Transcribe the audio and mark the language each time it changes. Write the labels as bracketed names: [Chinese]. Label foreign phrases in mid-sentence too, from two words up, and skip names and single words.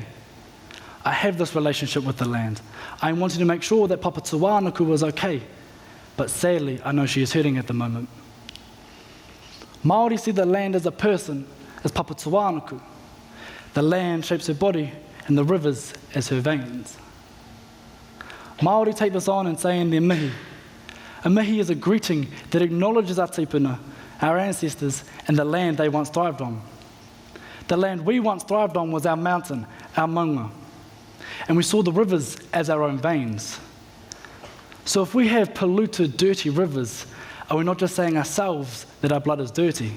[English] I have this relationship with the land. I am wanting to make sure that Papa Tuānuku was okay, but sadly, I know she is hurting at the moment. Māori see the land as a person, as Papa Tuānuku. The land shapes her body, and the rivers as her veins. Māori take this on and say in their mihi. A mihi is a greeting that acknowledges our tipuna, our ancestors, and the land they once thrived on. The land we once thrived on was our mountain, our maunga, and we saw the rivers as our own veins. So if we have polluted, dirty rivers, are we not just saying ourselves that our blood is dirty?